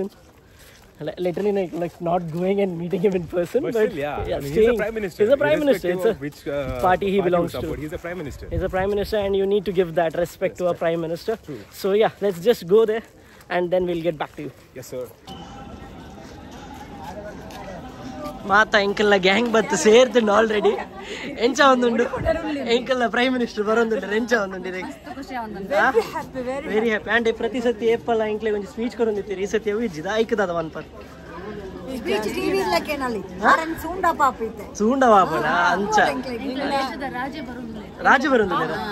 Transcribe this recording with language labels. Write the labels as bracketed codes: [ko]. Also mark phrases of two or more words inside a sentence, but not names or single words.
[en] Literally like not going and meeting him in person. But still, yeah. I mean, he's a Prime Minister. He's a Prime Minister. It's of which party he belongs to. He's a Prime Minister. He's a Prime Minister, and you need to give that respect to a Prime Minister. True. So yeah, let's just go there, and then we'll get back to you. Yes, sir. [tcy] ಮಾತಾ ಎಂಕಲ್ನ ಗ್ಯಾಂಗ್ ಬತ್ತು ಸೇರ್ತಿಂಡು ಆಲ್ರೆಡಿ ಎಂಚ ಒಂದುಂಡು ಎಂಕಲ್ನ [en] prime minister [tcy] ಬರೋಂದುಂಡು ಎಂಚ ಒಂದುಂಡು [en] very happy [tcy] ಆಂಡ್ ಪ್ರತಿ ಸತಿ ಏಪಲ್ಲ ಎಂಕ್ಲೆ ಒಂದು ಸ್ಪೀಚ್ ಕೊರೊಂದಿತ್ತೀರಿ ಈ ಸತಿ ಅವು ಇಜ್ಜಿದ ಐಕದಾದ ಒನ್ ಪರ್ ಸೂಂಡ ಪಾಪನ ಅಂಚ ರಾಜ ಬರೋಂದಿಲ್ಲ